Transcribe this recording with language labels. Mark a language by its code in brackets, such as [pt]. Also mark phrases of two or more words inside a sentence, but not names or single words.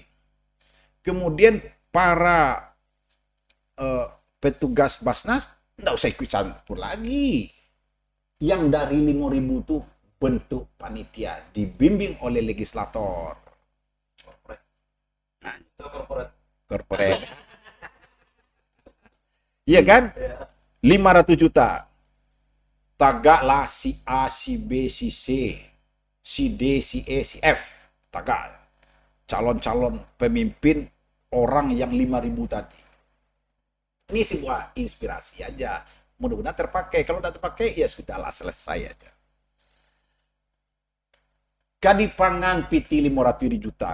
[id] Kemudian para petugas Basnas tidak usah ikut campur lagi. Yang dari 5.000 itu bentuk panitia dibimbing oleh legislator. Itu Corporate. Iya kan? 500 juta. Tagaklah si A, si B, si C, si D, si E, si F. Tagak. Calon-calon pemimpin orang yang 5.000 tadi. Ini sebuah inspirasi aja. Mudah-mudahan terpakai. Kalau tidak terpakai, ya sudahlah, selesai aja. Kadipangan PT 500 juta.